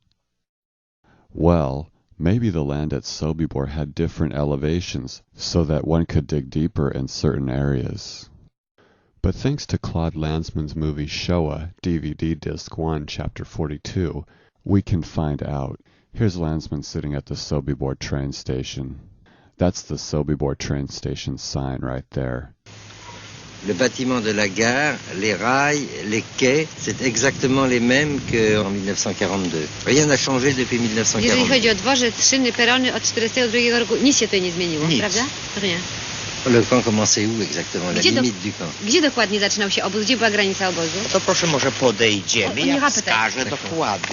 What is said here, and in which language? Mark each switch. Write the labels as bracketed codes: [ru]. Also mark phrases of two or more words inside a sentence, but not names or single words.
[en] Well, maybe the land at Sobibor had different elevations, so that one could dig deeper in certain areas. But thanks to Claude Lanzmann's movie Shoah, DVD Disc 1, Chapter 42, We can find out. Here's Landsman sitting at the Sobibor train station. That's the Sobibor train station sign right there. [fr] Le bâtiment de la gare, les rails, les quais, c'est exactement les mêmes qu'en 1942. Rien n'a changé depuis 1942. [pl] Jeżeli chodzi o dworzec, szyny, perony od 1942 roku, nic się tutaj nie zmieniło, nic. Prawda? [fr] Rien. Le camp commençait où exactement? La limite du camp. [pl] Gdzie dokładnie zaczynał się obóz? Gdzie była granica obozu? To proszę może podejdziemy, ja wskażę dokładnie.